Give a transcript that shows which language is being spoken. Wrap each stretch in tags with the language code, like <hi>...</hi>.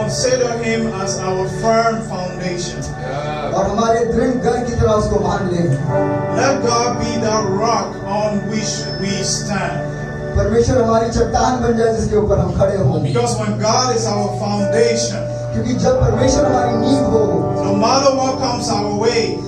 <en>consider Him as our firm foundation. Yeah.</en> <hi>और हमारे दृढ़ घर की तरह उसको मान ले।</hi> <en>Let God be the rock on which we stand.</en> <hi>परमेश्वर हमारी चट्टान बन जाए जिसके ऊपर हम खड़े हों।</hi> <en>Because when God is our foundation,</en> <hi>क्योंकि जब परमेश्वर हमारी नींव हो,</hi> <en>no matter what comes our way,</en>